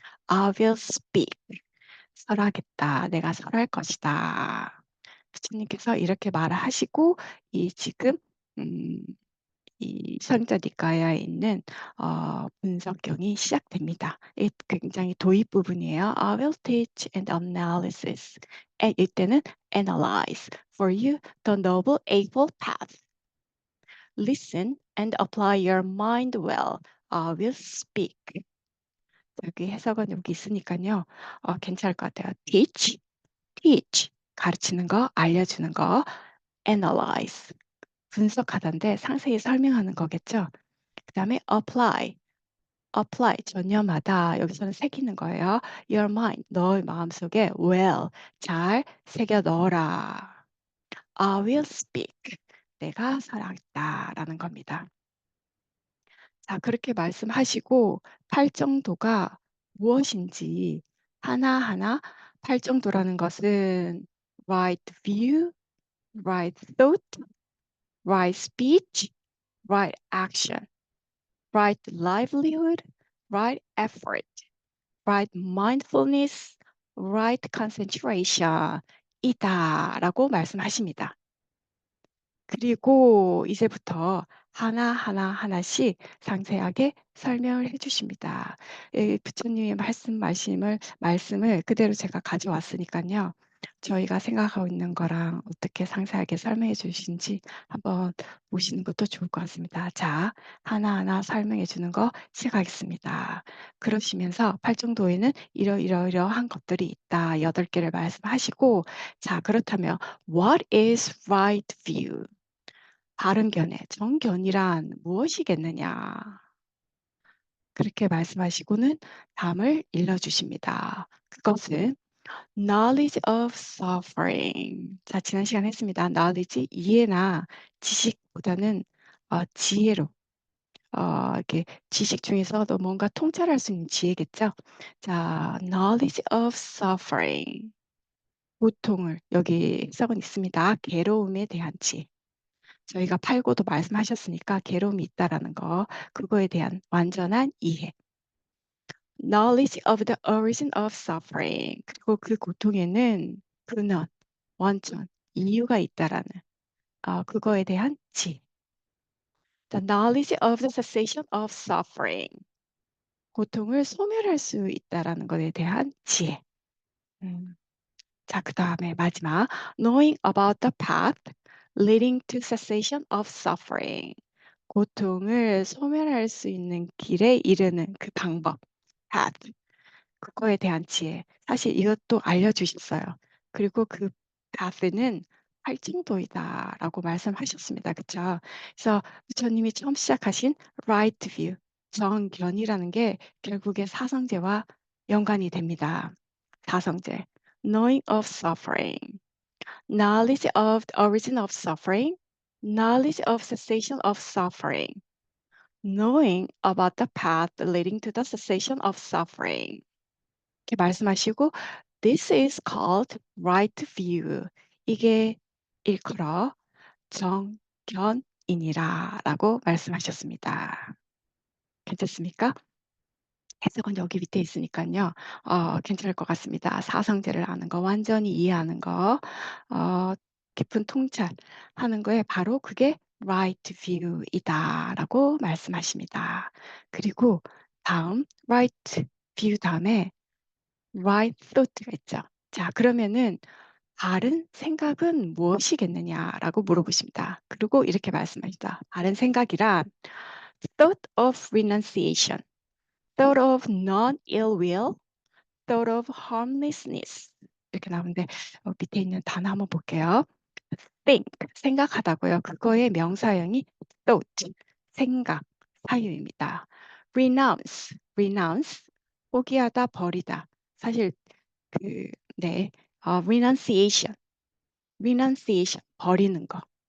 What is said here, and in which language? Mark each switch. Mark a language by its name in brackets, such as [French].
[English] I will speak. [Korean] 설하겠다. 내가 설할 것이다. 부처님께서 이렇게 말을 하시고 이 지금 음, 이 선자니까야에 있는 분석경이 시작됩니다. 이 굉장히 도입 부분이에요. [English] I will teach and analysis. [Korean] 이때는 [English] analyze for you the noble eightfold path. Listen and apply your mind well. I will speak. [Korean] 여기 해석은 여기 있으니까요. 괜찮을 것 같아요. teach 가르치는 거, 알려주는 거, analyze 분석하다인데 상세히 설명하는 거겠죠. 그 다음에 apply 전념하다 여기서는 새기는 거예요. your mind 너의 마음속에 well 잘 새겨 넣어라. [English] I will speak [Korean] 내가 설하겠다라는 겁니다. 자 그렇게 말씀하시고 팔정도가 무엇인지 하나하나 팔정도라는 것은 right view, right thought, right speech, right action, right livelihood, right effort, right mindfulness, right concentration 이다라고 말씀하십니다. 그리고 이제부터 하나씩 상세하게 설명을 해 주십니다. 부처님의 말씀을 그대로 제가 가져왔으니까요. 저희가 생각하고 있는 거랑 어떻게 상세하게 설명해 주신지 한번 보시는 것도 좋을 것 같습니다. 자, 하나하나 설명해 주는 거 시작하겠습니다. 그러시면서 팔정도에는 이러이러이러한 것들이 있다. 8개를 말씀하시고 자, 그렇다면 [English] What is right view? [Korean] 바른 견해, 정견이란 무엇이겠느냐? 그렇게 말씀하시고는 다음을 일러주십니다. 그것은 [English] knowledge of suffering. [Korean] 자, 지난 시간에 했습니다. knowledge, 이해나 지식보다는 지혜로, 이렇게 지식 중에서도 뭔가 통찰할 수 있는 지혜겠죠? [English] 자, knowledge of suffering. [Korean] 고통을, 여기 해석은 있습니다. 괴로움에 대한 지혜. 저희가 팔고도 말씀하셨으니까 괴로움이 있다라는 거, 그거에 대한 완전한 이해. [English] Knowledge of the origin of suffering. [Korean] 그리고 그 고통에는 근원, 원천, 이유가 있다라는 그거에 대한 지혜. [English] The knowledge of the cessation of suffering. [Korean] 고통을 소멸할 수 있다라는 것에 대한 지혜. 자, 그 다음에 마지막 [English] knowing about the path leading to cessation of suffering. [Korean] 고통을 소멸할 수 있는 길에 이르는 그 방법, path. 그거에 대한 지혜. 사실 이것도 알려주셨어요. 그리고 그 path는 활증도이다라고 말씀하셨습니다. 그렇죠? 그래서 부처님이 처음 시작하신 right view, 정견이라는 게 결국에 사성제와 연관이 됩니다. 사성제. [English] knowing of suffering, knowledge of the origin of suffering, knowledge of cessation of suffering, knowing about the path leading to the cessation of suffering. [Korean] 이렇게 말씀하시고, [English] this is called right view. [Korean] 이게 일컬어 정견이니라 라고 말씀하셨습니다. 괜찮습니까? 해석은 여기 밑에 있으니까요. 괜찮을 것 같습니다. 사성제를 아는 거, 완전히 이해하는 거, 깊은 통찰하는 거에 바로 그게 right view이다라고 말씀하십니다. 그리고 다음 right view 다음에 right thought가 있죠. 자, 그러면은 바른 생각은 무엇이겠느냐라고 물어보십니다. 그리고 이렇게 말씀하시다. 바른 생각이란 [English] thought of renunciation, thought of non-ill will, thought of harmlessness. [Korean] 이렇게 나오는데 밑에 있는 단어 한번 볼게요. think, 생각하다고요. 그거의 명사형이 thought, 생각, 사유입니다. renounce, renounce, 포기하다, 버리다. 사실 네, renunciation, renunciation, 버리는 거.